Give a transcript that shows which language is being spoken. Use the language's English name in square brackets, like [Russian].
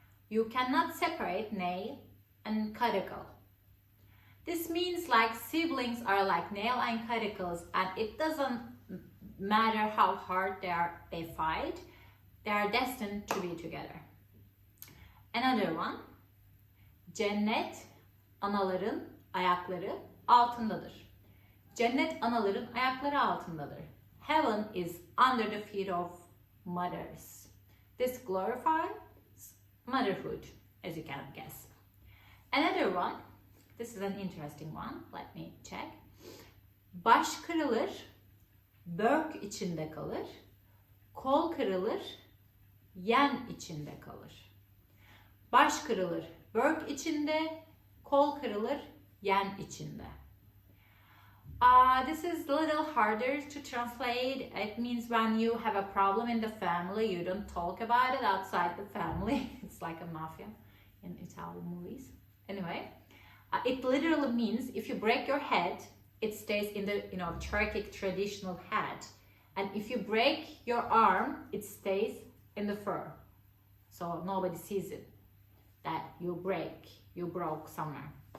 [English] You cannot separate nail and cuticle. This means like siblings are like nail and cuticles, and it doesn't matter how hard they fight, they are destined to be together. Another one. [Turkish] Cennet anaların ayakları altındadır. Cennet anaların ayakları altındadır. [English] Heaven is under the feet of mothers. This glorifies motherhood, as you can guess. Another one. This is an interesting one. Let me check. [Turkish] Baş kırılır, börk içinde kalır. Kol kırılır, yen içinde kalır. Baş kırılır, börk içinde. Kol kırılır, yen içinde. [English] This is a little harder to translate. It means when you have a problem in the family, you don't talk about it outside the family. It's like a mafia in Italian movies. Anyway. It literally means if you break your head, it stays in the Turkic traditional head, and if you break your arm, it stays in the fur, so nobody sees it that you broke somewhere.